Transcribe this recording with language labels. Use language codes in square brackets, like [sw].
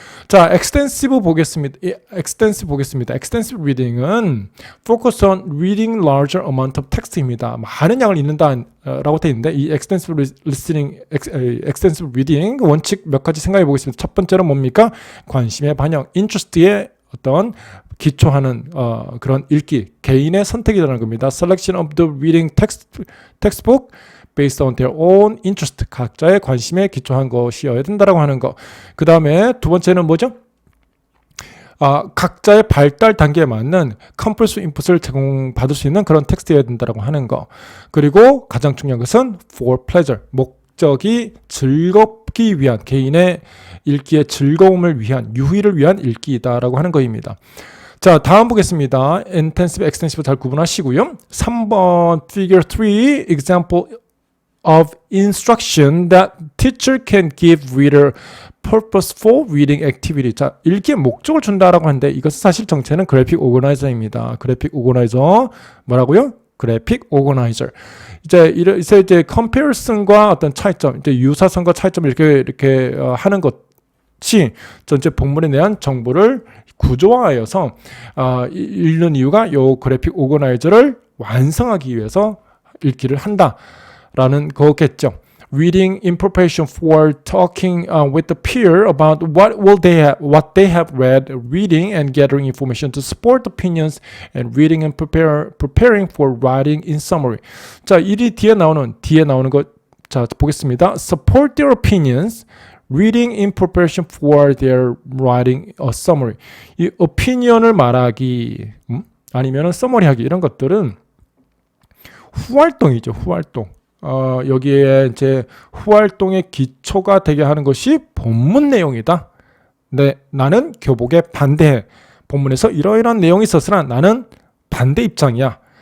[ko] 자, extensive 보겠습니다. extensive reading은 [en] focus on reading larger amount of text [ko] 입니다. 많은 양을 읽는다라고 되어 있는데 이 extensive listening, extensive reading 원칙 몇 가지 생각해 보겠습니다. 첫 번째는 뭡니까? 관심의 반영, interest에 어떤 기초하는 그런 읽기, 개인의 선택이라는 겁니다. [en] Selection of the reading textbook based on their own interest. [ko] 각자의 관심에 기초한 것이어야 된다라고 하는 거. 그 다음에 두 번째는 뭐죠? 각자의 발달 단계에 맞는 컴플스 인풋을 제공받을 수 있는 그런 텍스트여야 된다라고 하는 거. 그리고 가장 중요한 것은 [en] for pleasure. [ko] 목적이 즐겁기 위한 개인의 읽기의 즐거움을 위한 유희를 위한 읽기이다라고 하는 거입니다. 자, 다음 보겠습니다. intensive, extensive 잘 구분하시고요. [en] 3번 figure 3 example of instruction that teacher can give reader purposeful reading activity. [ko] 자, 읽기에 목적을 준다라고 하는데 이것은 사실 정체는 그래픽 오거나이저입니다. 그래픽 오거나이저 뭐라고요? 그래픽 오거나이저. 이제 comparison과 어떤 차이점, 이제 유사성과 차이점을 이렇게 하는 것이 전체 본문에 대한 정보를 구조화하여서 읽는 이유가 요 그래픽 오거나이저를 완성하기 위해서 읽기를 한다라는 거겠죠. [en] Reading in preparation for talking with the peer about what they have read, reading and gathering information to support opinions, and reading and preparing for writing in summary. [ko] 자, 이 뒤에 나오는 것, 자 보겠습니다. [en] Support their opinions. Reading in preparation for their writing a summary. [ko] 이 opinion을 말하기, 아니면은 summary하기 이런 것들은 후활동이죠. 후활동. 여기에 이제 후활동의 기초가 되게 하는 것이 본문 내용이다. 네, 나는 교복에 반대해. 본문에서 이러이러한 내용이 있었으나 나는 반대 입장이야.